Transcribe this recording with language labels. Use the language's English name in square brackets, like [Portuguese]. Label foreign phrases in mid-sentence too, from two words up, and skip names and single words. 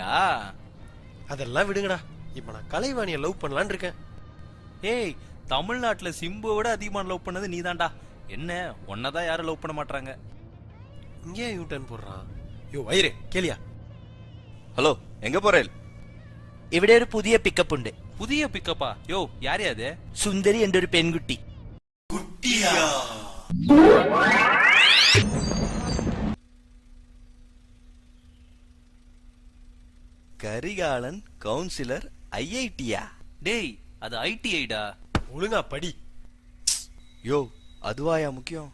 [Tamil] அதெல்லாம் விடுங்கடா. இப்ப நான் கலைவாணியை லவ் பண்ணலான்னு இருக்கேன். ஏய், தமிழ்நாட்டுல சிம்புவை விட அதிகமான லவ் பண்ணது நீதான்டா. என்ன ஒன்னதான் யாரும் லவ் பண்ண மாட்டாங்க. இங்கே யூட்டர்ன் போடுறான். யோ வயிறு கேளியா? ஹலோ, எங்க போறேன்? [Malayalam] ഇവിടെ ഒരു പുതിയ പിക്കപ്പ് ഉണ്ട്. [Tamil] புதிய பிக்கப்பா? யோ, யாரே அது? [Malayalam] സുന്ദരി എന്റെ ഒരു പെൺകുട്ടി. [Tamil] கரிகாலன் கவுன்சிலர் IITயா? டேய், அது ITIடா. ஒழுங்கா படி. யோ, அதுவாயா முக்கியம்?